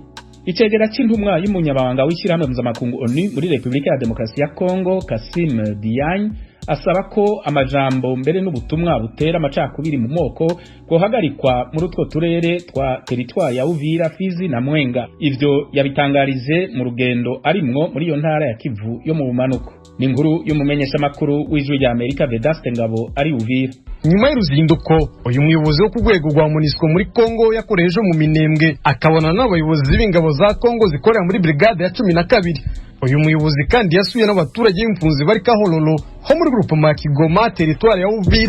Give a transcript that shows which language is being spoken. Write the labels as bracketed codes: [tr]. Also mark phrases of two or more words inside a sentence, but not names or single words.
[rn] Icegera c'intumwa y'umunyabanga w'ishirahamwe mpuzamakungu ONU muri Republika ya Demokarasi ya Kongo Kassim Diagne asaba ko amajambo mbere n'ubutumwa butera amacakubiri mu moko guhagarikwa muri utwo turere twa teritwari ya Uvira, Fizi na Mwenga. Ivyo yabitangarije mu rugendo arimwo muri iyo ntara ya Kivu yo mu bumanuko. Ni inkuru y'umumenyesha makuru w'Ijwi rya Amerika Vedaste Ngabo ari Uvira. Nyuma y'uruzinduko uyu muyobozi wo ku rwego rwa MONUSCO muri Kongo yakoreje mu Minembwe akabona n'abayobozi b'ingabo za Kongo zikorera muri brigade ya 12. Uyu muyobozi kandi yasuye n'abaturage b'impunzi bari Kahororo ho muri groupement Kigoma territoire ya Uvira.